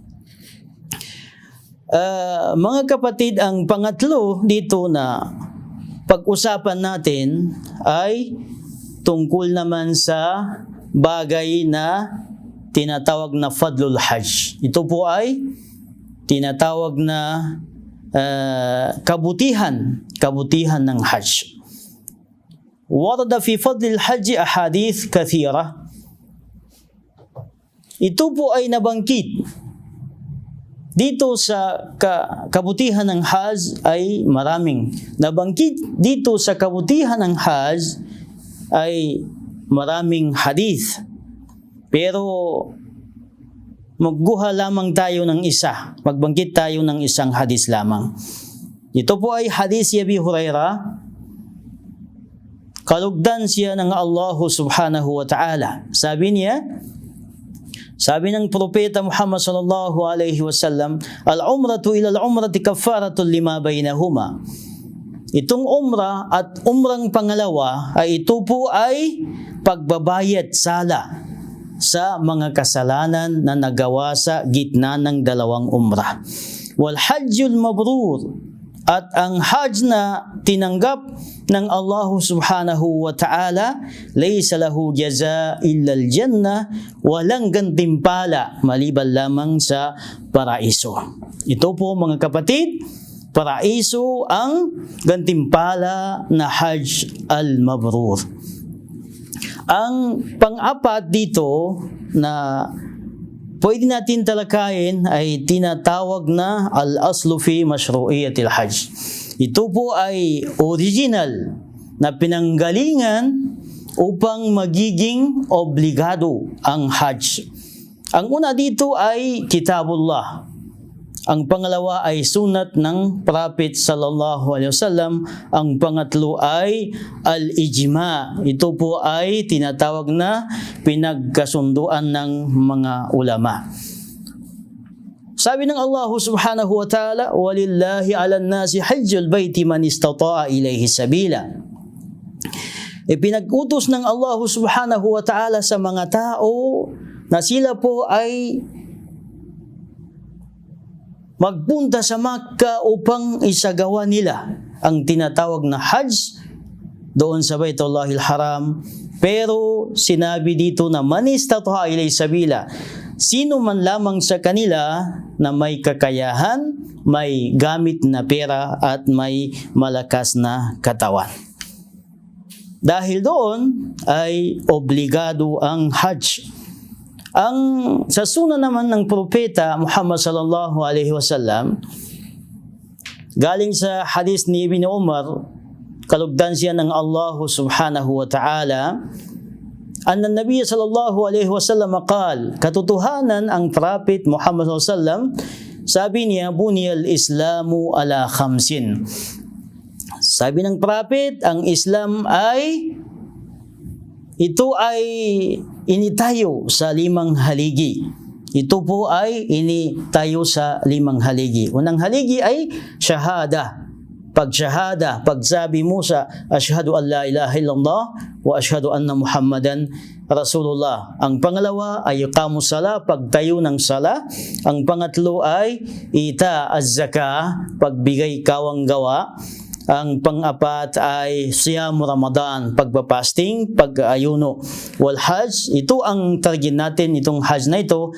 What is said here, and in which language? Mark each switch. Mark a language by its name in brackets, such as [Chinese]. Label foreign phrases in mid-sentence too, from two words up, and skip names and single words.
[Filipino] Mga kapatid, ang pangatlo dito na pag-usapan natin ay tungkol naman sa bagay na tinatawag na [Arabic] فضل الحج. [Filipino] Ito po ay tinatawag na kabutihan ng Hajj. [Arabic] ورد في فضل الحج أحاديث كثيرة. [Filipino] Ito po ay nabangkit dito sa kabutihan ng Hajj ay maraming. Nabangkit dito sa kabutihan ng Hajj ay maraming hadith. Pero magguha lamang tayo ng isa. Magbangkit tayo ng isang hadith lamang. Ito po ay hadith ni Abi Hurairah. Kalugdan siya ng Allah [Arabic] سبحانه وتعالى. [Filipino] Sabi ng propeta Muhammad [Arabic] صلى الله عليه وسلم, العمرة إلى العمرة كفارة لما بينهما. [Filipino] Itong umrah at umrang pangalawa ay ito po ay pagbabayad sala sa mga kasalanan na nagawa sa gitna ng dalawang umrah. [Arabic] والحج المبرور, [Filipino] at ang hajj na tinanggap ng Allah [Arabic] سبحانه وتعالى, ليس له جزاء إلا الجنة, [Filipino] walang gantimpala maliban lamang sa paraiso. Ito po mga kapatid, paraiso ang gantimpala na [Arabic] الحج المبرور. [Filipino] Ang pang-apat dito na pwede natin talakayin ay tinatawag na [Arabic] الأصل في مشروعية الحج. [Filipino] Ito po ay original na pinanggalingan upang magiging obligado ang hajj. Ang una dito ay kitabullah. Ang pangalawa ay sunat ng Prophet [Arabic] صلى الله عليه وسلم. [Filipino] Ang pangatlo ay al-ijma. Ito po ay tinatawag na pinagkasunduan ng mga ulama. Sabi ng Allah [Arabic] سبحانه وتعالى, ولله على الناس حج البيت من استطاع إليه سبيلا. [Filipino] Ipinag-utos ng Allah [Arabic] سبحانه وتعالى [Filipino] sa mga tao na sila po ay magpunta sa Makkah upang isagawa nila ang tinatawag na Hajj doon sa Baitullahil Haram. Pero sinabi dito na [Arabic] من استطاع إليه سبيلا, [Filipino] sino man lamang sa kanila na may kakayahan, may gamit na pera at may malakas na katawan. Dahil doon ay obligado ang Hajj. Ang sa sunna naman ng propeta Muhammad [Arabic] صلى الله عليه وسلم, [Filipino] galing sa hadith ni Ibn Umar, kalugdan siya ng Allah [Arabic] سبحانه وتعالى, أن النبي صلى الله عليه وسلم قال, [Filipino] katotohanan ang prophet Muhammad [Arabic] صلى الله عليه وسلم, [Filipino] sabi niya, [Arabic] بني الإسلام على خمس. [Filipino] Sabi ng prophet, ang Islam ay ito ay initayo sa 5 haligi. Ito po ay initayo sa 5 haligi. Unang haligi ay shahada. Pagshahada, pagsabi mo sa [Arabic] أشهد أن لا إله إلا الله وأشهد أن محمدا رسول الله. [Filipino] Ang pangalawa ay [Arabic] إقام الصلاة, [Filipino] pagtayo ng sala. Ang pangatlo ay [Arabic] إيتاء الزكاة, [Filipino] pagbigay kawang gawa. Ang pang-apat ay [Arabic] صيام رمضان, [Filipino] pagpapasting, pag-ayuno. [Arabic] والحج, [Filipino] ito ang target natin, itong hajj na ito.